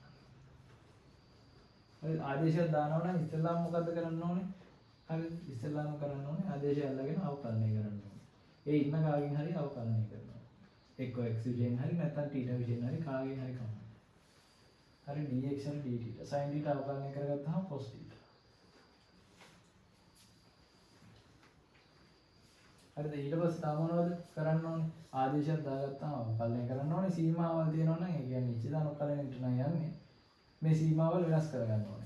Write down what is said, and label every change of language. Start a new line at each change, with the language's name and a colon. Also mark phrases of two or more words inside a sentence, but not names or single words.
Sinhala: හරි ආදේශයක් දානවා නම් ඉස්සෙල්ලාම මොකද්ද කරන්න ඕනේ? හරි ඉස්සෙල්ලාම කරන්න ඕනේ ආදේශය අල්ලගෙන අවකලනය කරන්න ඕනේ. ඒ ඉන්න කාගෙන් හරි අවකලනය කරනවා. එක්ක x විෂයෙන් හරි නැත්නම් θ විෂයෙන් හරි කාගෙන් හරි කමක්. හරි dx and dt sin θ අවකලනය කරගත්තාම cos θ. හරිද? ඊට පස්සේ තව මොනවද කරන්න ඕනේ? ආදේශයක් දාගත්තාම අවකලනය කරන්න ඕනේ. සීමාවල් තියෙනවා නම් ඒ කියන්නේ නිශ්චිත අනුකලනයට නම් යන්නේ. මේ සීමාවල් වෙනස් කරගන්න ඕනේ.